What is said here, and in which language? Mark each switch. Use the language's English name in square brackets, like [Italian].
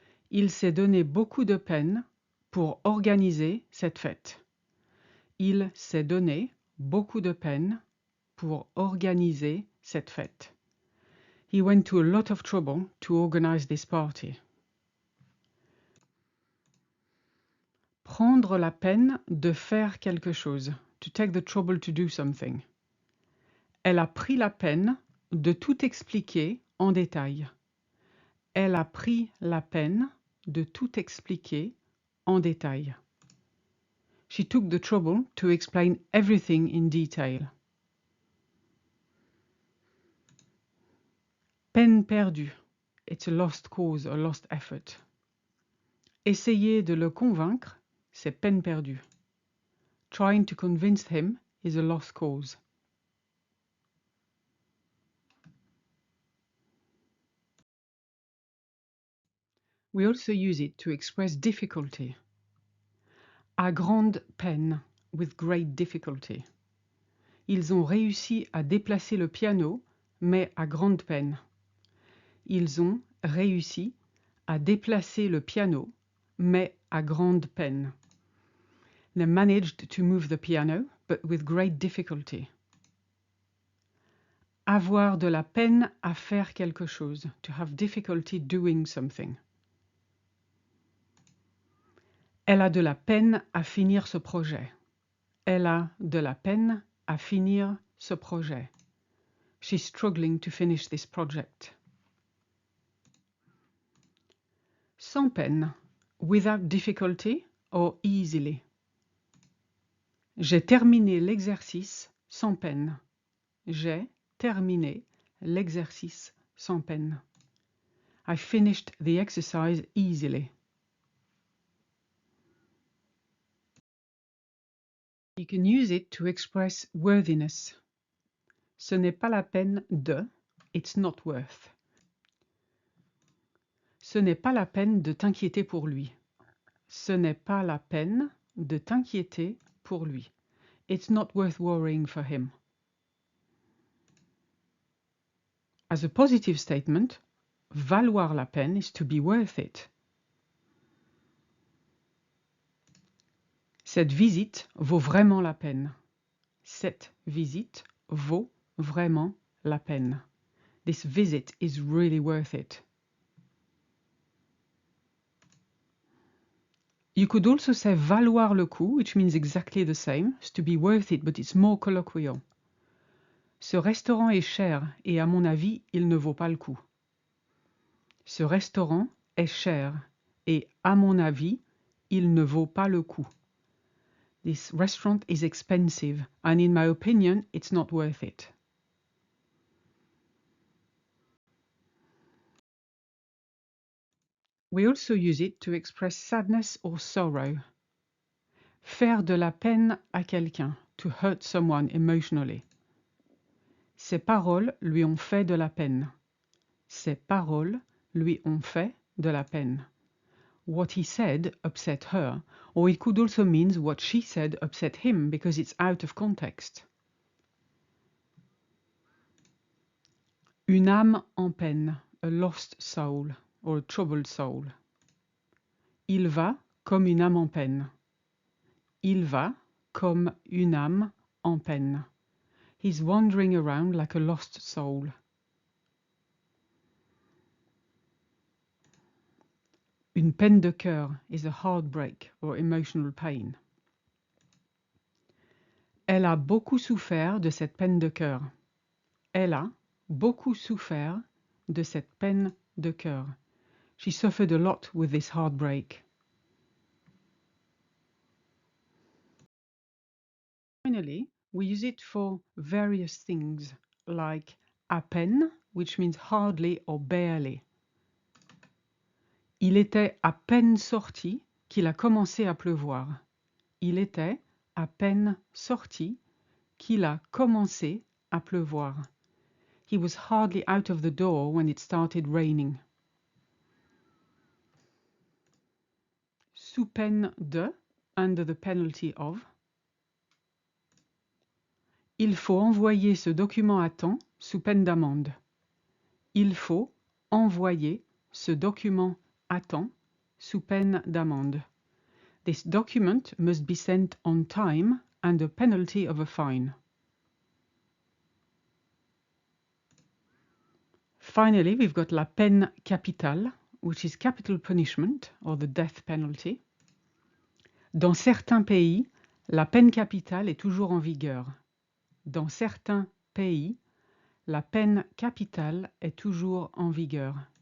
[French] Il s'est donné beaucoup de peine pour organiser cette fête. Il s'est donné beaucoup de peine pour organiser cette fête. [English] He went to a lot of trouble to organize this party. [French] Prendre la peine de faire quelque chose. [English] To take the trouble to do something. [French] Elle a pris la peine de tout expliquer en détail. Elle a pris la peine de tout expliquer en détail. [English] She took the trouble to explain everything in detail. [French] Peine perdue. [English] It's a lost cause, a lost effort. [French] Essayer de le convaincre, c'est peine perdue. [English] Trying to convince him is a lost cause. We also use it to express difficulty. [French] À grande peine, [English] with great difficulty. [French] Ils ont réussi à déplacer le piano, mais à grande peine. Ils ont réussi à déplacer le piano, mais à grande peine. [English] They managed to move the piano, but with great difficulty. [French] Avoir de la peine à faire quelque chose. [English] To have difficulty doing something. [French] Elle a de la peine à finir ce projet. Elle a de la peine à finir ce projet. [English] She's struggling to finish this project. [French] Sans peine, [English] without difficulty or easily. [French] J'ai terminé l'exercice sans peine. J'ai terminé l'exercice sans peine. [English] I finished the exercise easily. You can use it to express worthiness. [French] Ce n'est pas la peine de, [English] it's not worth. [French] Ce n'est pas la peine de t'inquiéter pour lui. Ce n'est pas la peine de t'inquiéter pour lui. [English] It's not worth worrying for him. As a positive statement, [French] valoir la peine [English] is to be worth it. [French] Cette visite vaut vraiment la peine. Cette visite vaut vraiment la peine. [English] This visit is really worth it. You could also say [French] valoir le coup, [English] which means exactly the same. It's to be worth it, but it's more colloquial. [French] Ce restaurant est cher et à mon avis, il ne vaut pas le coup. Ce restaurant est cher et à mon avis, il ne vaut pas le coup. [English] This restaurant is expensive and in my opinion, it's not worth it. We also use it to express sadness or sorrow. [French] Faire de la peine à quelqu'un, [English] to hurt someone emotionally. [French] Ses paroles lui ont fait de la peine. Ses paroles lui ont fait de la peine. [English] What he said upset her, or it could also mean what she said upset him because it's out of context. [French] Une âme en peine, [English] a lost soul, or a troubled soul. [French] Il va comme une âme en peine. Il va comme une âme en peine. [English] He's wandering around like a lost soul. [French] Une peine de cœur [English] is a heartbreak or emotional pain. [French] Elle a beaucoup souffert de cette peine de cœur. Elle a beaucoup souffert de cette peine de cœur. [English] She suffered a lot with this heartbreak. Finally, we use it for various things, like [French] à peine, [English] which means hardly or barely. [French] Il était à peine sorti qu'il a commencé à pleuvoir. Il était à peine sorti qu'il a commencé à pleuvoir. [English] He was hardly out of the door when it started raining. [French] Sous peine de, [English] under the penalty of. [French] Il faut envoyer ce document à temps sous peine d'amende. Il faut envoyer ce document à temps sous peine d'amende. [English] This document must be sent on time under penalty of a fine. Finally, we've got [French] la peine capitale, [English] which is capital punishment or the death penalty. [French] Dans certains pays, la peine capitale est toujours en vigueur. Dans certains pays, la peine capitale est toujours en vigueur.